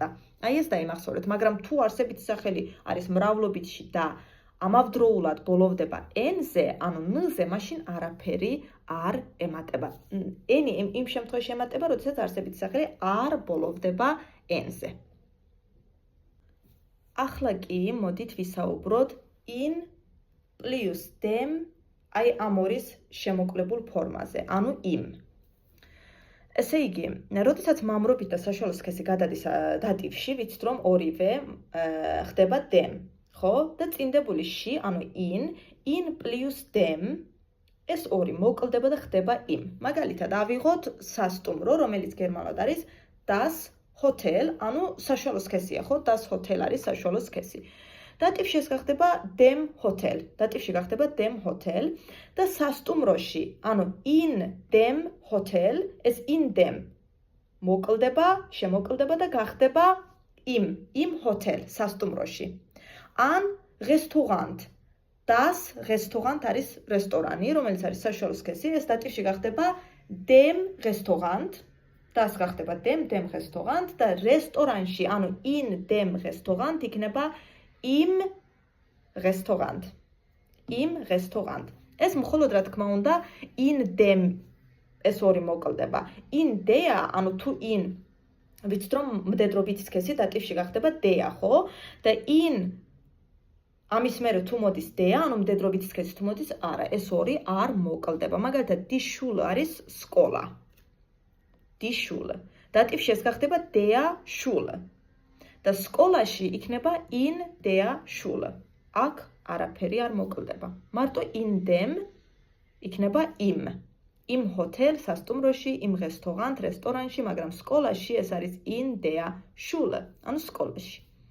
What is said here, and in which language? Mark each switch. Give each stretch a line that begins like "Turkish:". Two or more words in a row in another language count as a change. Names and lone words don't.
Georgian: აი ეს დაიმახსოვრეთ, მაგრამ თუ არსებითი სახელი არის მრავლობითში და ამავდროულად ბოლოვდება n-ზე, ანუ n-ზე, მაშინ არაფერი არ ემატება. n-ი იმ შემთხვევაში ემატება, როდესაც არსებითი სახელი არ ბოლოვდება n-ზე. ახლა კი მოდით ვისაუბროთ
German: in plus dem,
Georgian: აი ამ ორის შემოკლებულ ფორმაზე, ანუ im. ესე იგი, როდესაც მამრობით და საშუალო სქესი გადადის დატივში, ვიცით რომ ორივე ხდება dem, ხო? და წინდებული ში, ანუ
German: in plus dem,
Georgian: ეს ორი მოკლდება და ხდება im. მაგალითად, ავიღოთ სასტუმრო, რომელიც გერმანულად არის
German: das Hotel,
Georgian: ანუ საშუალო სქესია, ხო?
German: Das Hotel
Georgian: არის საშუალო სქესი. დატივში ეს გახდება
German: dem Hotel.
Georgian: დატივში გახდება
German: dem Hotel
Georgian: და სასტუმროში, ანუ
German: in dem Hotel,
Georgian: ეს
German: in dem
Georgian: მოკლდება, შემოკლდება და გახდება
German: im Hotel,
Georgian: სასტუმროში.
German: An Restaurant. Das Restaurant
Georgian: არის რესტორანი, რომელიც არის საშუალო სქესი, ეს დატივში გახდება
German: dem Restaurant.
Georgian: Das გახდება
German: dem Restaurant
Georgian: და რესტორანში, ანუ
German: in dem Restaurant
Georgian: იქნება
German: im Restaurant. Im Restaurant.
Georgian: ეს მხოლოდ რა თქმა უნდა
German: in dem
Georgian: ეს ორი მოკლდება.
German: In der,
Georgian: ანუ თუ in ვიცით რომ მდედრობითი სქესი დატივში გახდება der, ხო? და in ამის მერე თუ მოდის der, ანუ მდედრობითი სქესი თუ მოდის არა, ეს ორი არ მოკლდება. მაგალითად,
German: die Schule
Georgian: არის სკოლა.
German: Die Schule.
Georgian: დატივში ეს გახდება
German: der Schule.
Georgian: და სკოლაში იქნება
German: in der Schule.
Georgian: აქ არაფერი არ მოკლდება. მარტო
German: in dem
Georgian: იქნება
German: im hotel
Georgian: სასტუმროში,
German: im restaurant
Georgian: რესტორანში, მაგრამ სკოლაში ეს არის
German: in der Schule,
Georgian: ანუ სკოლაში.